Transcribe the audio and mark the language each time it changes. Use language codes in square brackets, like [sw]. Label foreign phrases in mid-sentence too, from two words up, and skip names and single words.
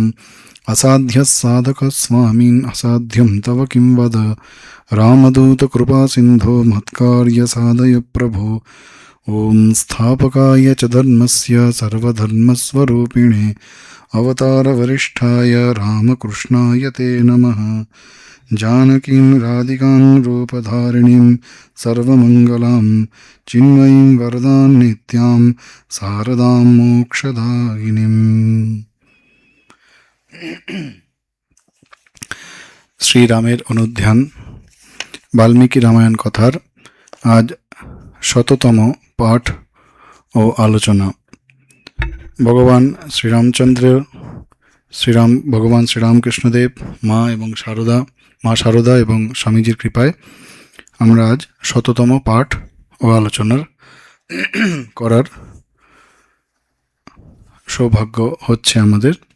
[sa] असाध्यः साधकः स्वामिन् असाध्यं तव किं वद रामदूतकृपासिन्धो मत्कार्यसाधय प्रभो ॐ स्थापकाय च धर्मस्य सर्वधर्मस्वरूपिणे अवतारवरिष्ठाय रामकृष्णाय ते नमः जानकीं राधिकां रूपधारिणीं सर्वमङ्गलां चिन्मयीं वरदां नित्यां शारदां मोक्षदायिनीम्। [bn] শ্রীরামের অনুধ্যান বাল্মীকি রামায়ণ কথার আজ ১০০তম পাঠ ও আলোচনা। ভগবান ভগবান শ্রীরামকৃষ্ণদেব মা শারদা এবং স্বামীজির কৃপায় আমরা আজ ১০০তম পাঠ ও আলোচনার করার সৌভাগ্য হচ্ছে আমাদের।